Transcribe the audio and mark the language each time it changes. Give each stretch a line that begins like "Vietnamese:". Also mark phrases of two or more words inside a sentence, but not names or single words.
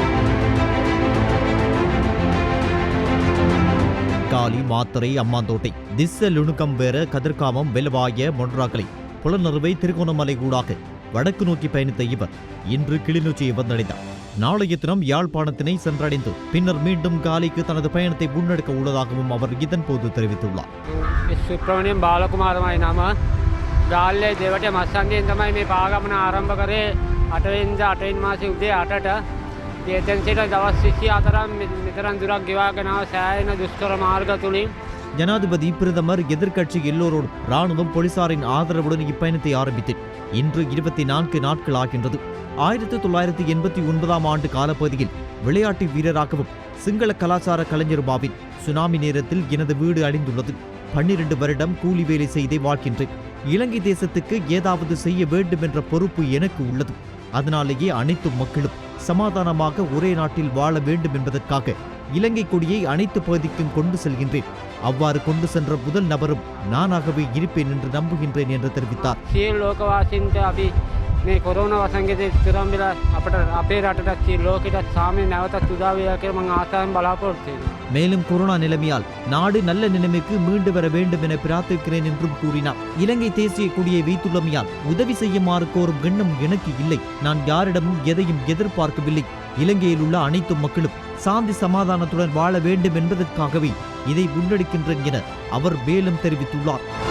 Tamil: காலி, மாத்தறை, அம்மாந்தோட்டை, திஸ்ஸ, லுணுக்கம்பேர, கதிர்காமம், வெலவாய, மொன்றாக்கலை, புலனறுவை, திருகோணமலை ஊடாக வடக்கு நோக்கி பயணித்த இவர் இன்று கிளிநொச்சியை வந்தடைந்தார். நாளைய தினம் யாழ்ப்பாணத்தினை சென்றடைந்து பின்னர் மீண்டும் காலிக்கு தனது பயணத்தை முன்னெடுக்க உள்ளதாகவும் அவர் இதன்போது தெரிவித்துள்ளார்.
Sinhala: සුප්‍රමණියම් බාලකුමාරමයි නම. ගාල්ලේ දෙවට මස්සන්දියෙන් තමයි මේ පාගමන ආරම්භ කරේ 8 වෙනිදා 8 වෙනි මාසේ උදේ 8ට. එතෙන් සිට දවස් 24ක් මෙතරම් දුරක් ගෙවාගෙන ආව සෑහෙන දුෂ්කර මාර්ග තුලින්
Tamil: ஜனாதிபதி, பிரதமர், எதிர்க்கட்சி எல்லோரோடும் ராணுவம், போலீசாரின் ஆதரவுடன் இப்பயணத்தை ஆரம்பித்தேன். இன்று 24 நாட்கள் ஆகின்றது. 1989ஆம் ஆண்டு காலப்பகுதியில் விளையாட்டு வீரராகவும் சிங்கள கலாச்சார கலைஞருமாவின் சுனாமி நேரத்தில் எனது வீடு அழிந்துள்ளது. 12 வருடம் கூலி வேலை செய்தே வாழ்கின்றேன். இலங்கை தேசத்துக்கு ஏதாவது செய்ய வேண்டும் என்ற பொறுப்பு எனக்கு உள்ளது. அதனாலேயே அனைத்து மக்களும் சமாதானமாக ஒரே நாட்டில் வாழ வேண்டும் என்பதற்காக இலங்கை கொடியை அனைத்து பகுதிக்கும் கொண்டு செல்கின்றேன். அவ்வாறு கொண்டு சென்ற முதல் நபரும் நானாகவே இருப்பேன் என்று நம்புகின்றேன் என்று தெரிவித்தார்.
Sinhala: ලෝකවාසීන්ට අපි මේ කොරෝනා වසංගතයේ තුරන් වෙලා අපට අපේ රටට ලෝකෙට සාමය නැවතත් උදා වේවා කියලා මම ආසාවෙන් බලාපොරොත්තු වෙනවා.
Tamil: மேலும் கொரோனா நிலைமையால் நாடு நல்ல நிலைமைக்கு மீண்டு வர வேண்டும் என பிரார்த்திக்கிறேன் என்றும் கூறினார். இலங்கை தேசிய கொடியை வைத்துள்ளமையால் உதவி செய்யுமாறு கோரும் எண்ணம் எனக்கு இல்லை. நான் யாரிடமும் எதையும் எதிர்பார்க்கவில்லை. இலங்கையில் உள்ள அனைத்து மக்களும் சாந்தி சமாதானத்துடன் வாழ வேண்டும் என்பதற்காகவே இதை முன்னெடுக்கின்றேன் என அவர் மேலும் தெரிவித்துள்ளார்.